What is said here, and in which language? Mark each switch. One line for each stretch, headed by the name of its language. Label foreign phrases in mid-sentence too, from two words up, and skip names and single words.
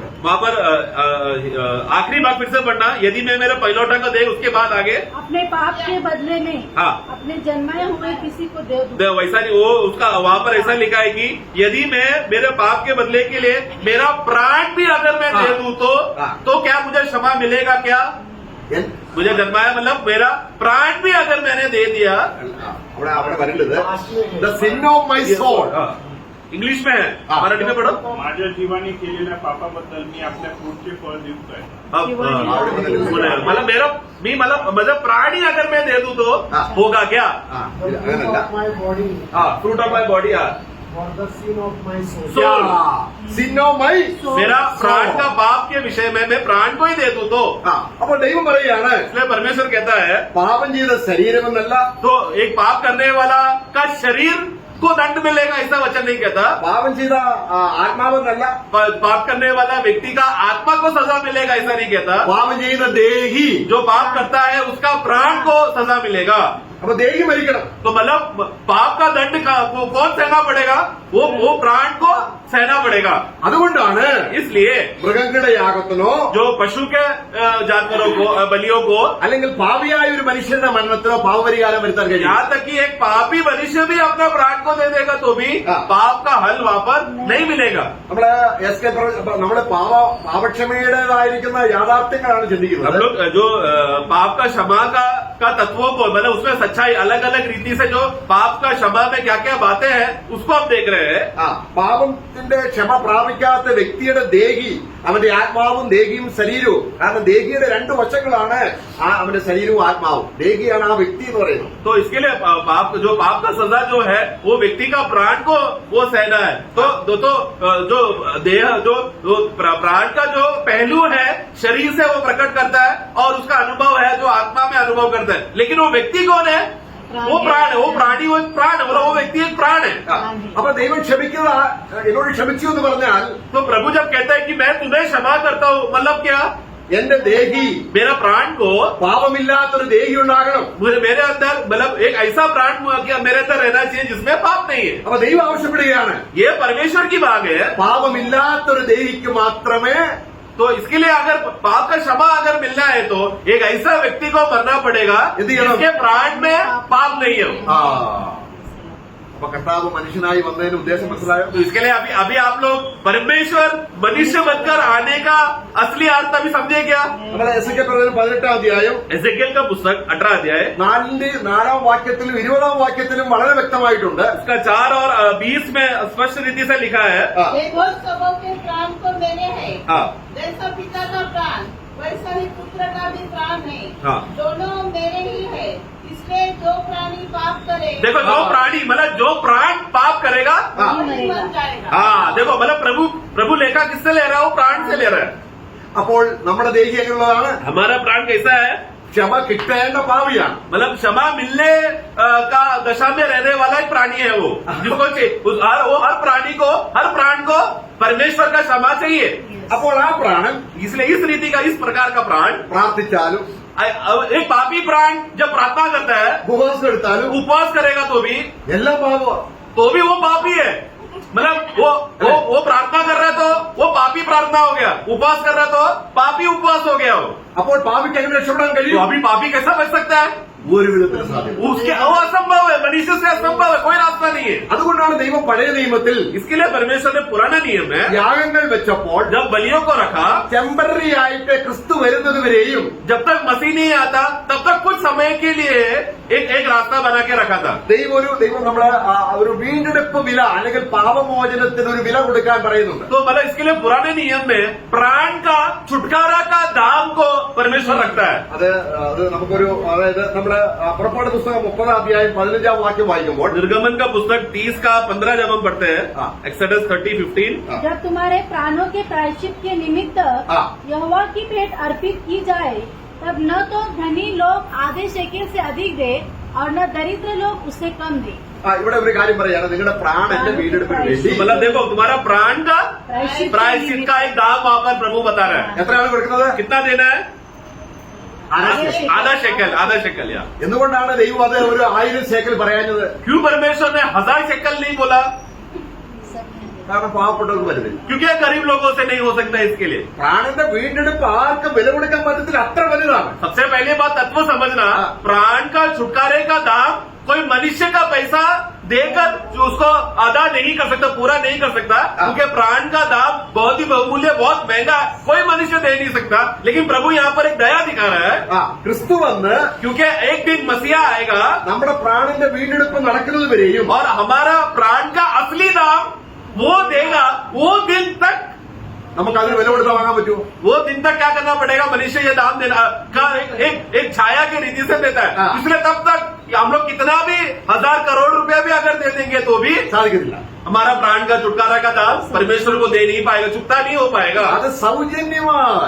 Hindi: वहाँ पर आखिरी बात फिर से पढ़ना, यदि मैं मेरा पहिलौठा को दे उसके बाद आगे अपने पाप के बदले में हाँ. अपने जन्माए हुए किसी को दे दूं. वैसा नहीं, वो उसका वहाँ पर ऐसा लिखा है कि यदि मैं मेरे पाप के बदले के लिए मेरा प्राण भी अगर मैं हाँ. दे दूं हाँ. तो क्या मुझे क्षमा मिलेगा क्या?
Malayalam: എൻ-
Hindi: मुझे जन्माया मतलब मेरा प्राण भी अगर मैंने दे दिया.
Malayalam: അവിടെ വരേണ്ടത്
English: the sin of my soul.
Hindi: हाँ. इंग्लिश में है, हाँ. मराठी में पढ़ो.
Marathi: माझ्या जीवाने केलेल्या पापाबद्दल मी आपल्या पुढचे फळ देतोय.
Hindi: अब मतलब मेरा मी मतलब मतलब प्राण ही अगर मैं दे दूं तो हाँ. होगा क्या?
Malayalam: ആ, അങ്ങനല്ല.
English: my body हाँ, fruit of my body. for the sin of my soul. सोल, sin of my
Hindi: मेरा प्राण का पाप के विषय में मैं प्राण को ही दे दूं तो.
Malayalam: ആ അപ്പോൾ ദൈവം പറയുകയാണ്
Hindi: इसलिए परमेश्वर कहता है
Malayalam: പാപം ചെയ്ത ശരീരമെന്നല്ല,
Hindi: तो एक पाप करने वाला का शरीर को दंड मिलेगा ऐसा वचन नहीं कहता.
Malayalam: പാപം ചെയ്ത ആത്മാവെന്നല്ല,
Hindi: पाप करने वाला व्यक्ति का आत्मा को सजा मिलेगा ऐसा नहीं कहता.
Malayalam: പാപം ചെയ്ത ദേഹി.
Hindi: जो पाप करता है उसका प्राण को सजा मिलेगा.
Malayalam: അപ്പൊ ദേഹി മരിക്കണം.
Hindi: तो मतलब पाप का दंड कौन सहना पड़ेगा? वो प्राण को सहना पड़ेगा।
Malayalam: അതുകൊണ്ടാണ്
Hindi: इसलिए
Malayalam: മൃഗങ്ങളുടെ യാഗത്തിനോ
Hindi: जो पशु के जानवरों को बलियों को,
Malayalam: അല്ലെങ്കിൽ പാപിയായ ഒരു മനുഷ്യന്റെ മരണത്തിനോ പാപപരിഹാരം വരുത്താൻ കഴിയും.
Hindi: यहाँ तक कि एक पापी मनुष्य भी अपना प्राण को दे देगा तो भी हाँ। पाप का हल वहाँ पर नहीं मिलेगा।
Malayalam: നമ്മള് നമ്മുടെ പാപക്ഷമയുടേതായിരിക്കുന്ന യാഥാർത്ഥ്യങ്ങളാണ്
Hindi: हम
Malayalam: ചിന്തിക്കുന്നത്.
Hindi: लोग जो पाप का क्षमा का तत्वों को, मतलब उसमें सच्चाई अलग अलग रीति से जो पाप का क्षमा में क्या क्या बातें हैं उसको हम देख रहे हैं।
Malayalam: പാപത്തിന്റെ ക്ഷമ പ്രാപിക്കാത്ത വ്യക്തിയുടെ ദേഹി, അവന്റെ ആത്മാവും ദേഹിയും ശരീരവും, കാരണം ദേഹിയുടെ രണ്ടു വശങ്ങളാണ് അവന്റെ ശരീരവും ആത്മാവും. ദേഹിയാണ് ആ വ്യക്തി എന്ന് പറയുന്നത്.
Hindi: तो इसके लिए पाप का सजा जो है वो व्यक्ति का प्राण को वो सहना है। तो जो देह जो प्राण का जो पहलू है शरीर से वो प्रकट करता है और उसका अनुभव है जो आत्मा में अनुभव करता है। लेकिन वो व्यक्ति कौन है? वो प्राण है, वो प्राणी, वो एक प्राण है, वो व्यक्ति एक प्राण है।
Malayalam: അപ്പൊ ദൈവം ക്ഷമിക്കുക, എന്നോട് ക്ഷമിച്ചു എന്ന് പറഞ്ഞാൽ
Hindi: तो प्रभु जब कहता है कि मैं तुम्हें क्षमा करता हूँ, मतलब क्या?
Malayalam: എന്റെ ദേഹി,
Hindi: मेरा प्राण को,
Malayalam: പാപമില്ലാത്തൊരു ദേഹി ഉണ്ടാകണം.
Hindi: मेरे अंदर मतलब एक ऐसा प्राण मेरे अंदर रहना चाहिए जिसमें पाप नहीं है।
Malayalam: അപ്പൊ ദൈവം ആവശ്യപ്പെടുകയാണ്,
Hindi: ये परमेश्वर की मांग है।
Malayalam: പാപമില്ലാത്തൊരു ദേഹിക്ക് മാത്രമേ.
Hindi: तो इसके लिए अगर पाप का क्षमा अगर मिलना है तो एक ऐसा व्यक्ति को मरना पड़ेगा जिसके प्राण में पाप नहीं है।
Malayalam: അപ്പൊ കർത്താവ് മനുഷ്യനായി വന്നതിന് ഉദ്ദേശം മനസ്സിലായോ?
Hindi: तो इसके लिए अभी आप लोग परमेश्वर मनुष्य बनकर आने का असली अर्थ अभी समझे क्या?
Malayalam: നമ്മളെ എസെക്കിയേൽ പ്രവചനം 18-ാം അധ്യായം
Hindi: एजेकिएल का पुस्तक 18 अध्याय
Malayalam: 4-ാം വാക്യത്തിലും 20-ാം വാക്യത്തിലും വളരെ വ്യക്തമായിട്ടുണ്ട്.
Hindi: उसका 4 और 20 में स्पष्ट रीति से लिखा है। देखो सबों के प्राण तो मेरे हैं, हाँ जैसा पिता का प्राण वैसा ही पुत्र का भी प्राण है, हाँ। दोनों मेरे ही है। इसलिए जो प्राणी पाप करे देखो, जो प्राणी मतलब जो प्राण पाप करेगा, वही मर जाएगा। हाँ देखो, मतलब प्रभु लेखा किससे ले रहा है? वो प्राण से ले रहा है।
Malayalam: അപ്പോൾ നമ്മുടെ ദേഹി എങ്ങനെയുള്ളതാണ്?
Hindi: हमारा प्राण कैसा है?
Malayalam: ക്ഷമ കിട്ടേണ്ട പാവിയാണ്.
Hindi: मतलब क्षमा मिलने का दशा में रहने वाला एक प्राणी है वो, जिसको वो हर प्राण को परमेश्वर का क्षमा चाहिए।
Malayalam: അപ്പോൾ ആ പ്രാണൻ
Hindi: इसलिए इस रीति का, इस प्रकार का प्राण,
Malayalam: പ്രാർത്ഥിച്ചാലും
Hindi: एक पापी प्राण जब प्रार्थना करता है,
Malayalam: ഉപവാസം എടുത്താലും
Hindi: उपवास करेगा
Malayalam: എല്ലാം പാപമാണ്.
Hindi: तो भी वो पापी है। मतलब वो प्रार्थना कर रहा है तो वो पापी प्रार्थना हो गया, उपवास कर रहा है तो पापी उपवास हो गया वो।
Malayalam: അപ്പോൾ പാപിക്ക് എങ്ങനെ രക്ഷപ്പെടാൻ
Hindi: तो
Malayalam: കഴിയും?
Hindi: अभी पापी कैसा बच सकता है?
Malayalam: ഒരു വിധത്തിൽ സാധ്യത.
Hindi: उसके वो असंभव है, मनुष्य से असंभव है, कोई रास्ता नहीं है।
Malayalam: അതുകൊണ്ടാണ് ദൈവം പഴയ നിയമത്തിൽ
Hindi: इसके लिए परमेश्वर ने पुराना नियम है,
Malayalam: യാഗങ്ങൾ വെച്ചപ്പോൾ
Hindi: जब बलियों को रखा,
Malayalam: ടെമ്പററി ആയിട്ട് ക്രിസ്തു വരുന്നത് വരെയും
Hindi: जब तक मसीह नहीं आता तब तक कुछ समय के लिए एक रास्ता बना के रखा था।
Malayalam: ദൈവം നമ്മളെ ഒരു വീണ്ടെടുപ്പ് വില അല്ലെങ്കിൽ പാപമോചനത്തിന് ഒരു വില കൊടുക്കാൻ പറയുന്നുണ്ട്.
Hindi: तो मतलब इसके लिए पुराने नियम में प्राण का छुटकारा का दाम को परमेश्वर रखता है।
Malayalam: അത് നമുക്കൊരു, അതായത് നമ്മുടെ പുറപ്പാട് പുസ്തകം 30-ാം അധ്യായം 15-ാം വാക്യം വായിക്കുമ്പോൾ,
Hindi: निर्गमन का पुस्तक 30 का 15 जब हम पढ़ते हैं, हाँ। एक्सोडस 30:15, जब तुम्हारे प्राणों के प्रायश्चित के निमित्त हाँ। यहोवा की भेंट अर्पित की जाए, तब न तो धनी लोग आधे शेकेल से अधिक दे और न दरिद्र लोग उससे कम दे।
Malayalam: ഇവിടെ ഒരു കാര്യം പറയാണ്, നിങ്ങളുടെ പ്രാണന്റെ വീണ്ടെടുപ്പിന് വേണ്ടി
Hindi: मतलब देखो, तुम्हारा प्राण का प्रायश्चित का एक दाम वहां पर प्रभु बता रहा है।
Malayalam: എത്രയാണ് കൊടുക്കുന്നത്?
Hindi: कितना देना है?
Malayalam: ആദ്യ ശേക്കൽ.
Hindi: आधा शेकल या।
Malayalam: എന്തുകൊണ്ടാണ് ദൈവം അത് ഒരു 1000 ശേക്കൽ പറയാഞ്ഞത്?
Hindi: क्यों परमेश्वर ने 1000 शेकल नहीं बोला?
Malayalam: കാരണം പാവപ്പെട്ടവർക്ക് വരുന്നില്ല.
Hindi: क्योंकि गरीब लोगों से नहीं हो सकता इसके लिए।
Malayalam: പ്രാണന്റെ വീണ്ടെടുപ്പ് ആർക്കും വില കൊടുക്കാൻ പറ്റത്തില്ല, अत्र വലുതാണ്.
Hindi: सबसे पहले बात तत्व समझना, हाँ। प्राण का छुटकारे का दाम कोई मनुष्य का पैसा देकर जो उसको अदा नहीं कर सकता, पूरा नहीं कर सकता, क्योंकि प्राण का दाम बहुत ही बहुमूल्य, बहुत महंगा, कोई मनुष्य दे नहीं सकता। लेकिन प्रभु यहाँ पर एक दया दिखा रहा है,
Malayalam: ക്രിസ്തു വന്ന്
Hindi: क्योंकि एक दिन मसीहा आएगा
Malayalam: നമ്മുടെ പ്രാണന്റെ വീണ്ടെടുപ്പ് നടക്കുന്നത് വരെയും
Hindi: और हमारा प्राण का असली दाम वो देगा। वो दिन तक
Malayalam: നമുക്ക് അതിന് വില കൊടുത്ത് വാങ്ങാൻ പറ്റുമോ?
Hindi: वो दिन तक क्या करना पड़ेगा? मनुष्य ये दाम देना का एक छाया के रीति से देता है। हाँ। इसलिए तब तक हम लोग कितना भी 1000 करोड़ रुपया भी अगर दे देंगे तो भी
Malayalam: സാധിക്കത്തില്ല.
Hindi: हमारा प्राण का छुटकारा का दाम परमेश्वर को दे नहीं पाएगा, चुकता नहीं हो पाएगा।
Malayalam: അത് സൗജന്യമായി